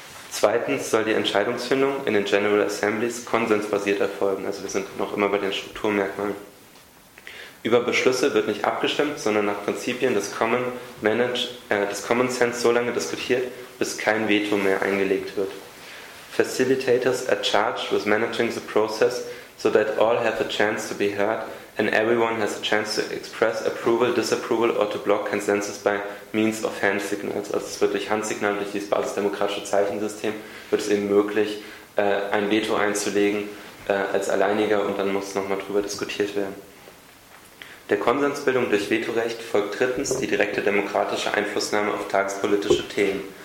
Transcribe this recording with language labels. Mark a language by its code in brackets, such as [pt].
[de] Zweitens soll die Entscheidungsfindung in den General Assemblies konsensbasiert erfolgen. Also wir sind noch immer bei den Strukturmerkmalen. Über Beschlüsse wird nicht abgestimmt, sondern nach Prinzipien des Common Sense so lange diskutiert, bis kein Veto mehr eingelegt wird. [en] Facilitators are charged with managing the process so that all have a chance to be heard and everyone has a chance to express approval, disapproval or to block consensus by means of hand signals. [de] Also es wird durch Handsignal, durch dieses basisdemokratische Zeichensystem, wird es eben möglich, ein Veto einzulegen als Alleiniger, und dann muss nochmal drüber diskutiert werden. Der Konsensbildung durch Vetorecht folgt drittens die direkte demokratische Einflussnahme auf tagespolitische Themen.